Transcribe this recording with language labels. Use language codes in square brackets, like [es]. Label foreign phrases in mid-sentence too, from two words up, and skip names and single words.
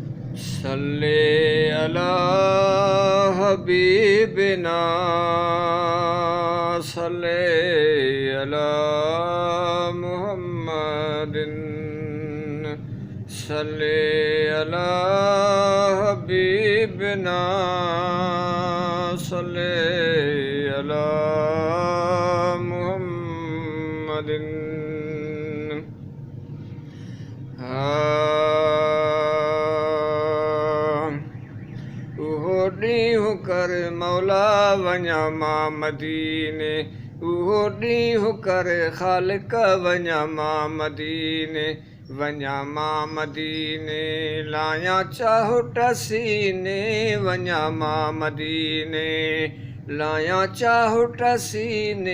[ar] صل على حبيبنا صل على محمد صل على حبيبنا صل على محمد. [sd] उहो ॾींहुं कर मौला वञा मां मदीने, उहो ॾींहुं कर ख़ालिक वञा मां मदीने, वञा मां मदीने लायां चाहुट सीने, वञा मां मदीने लायां चाहुट सीने।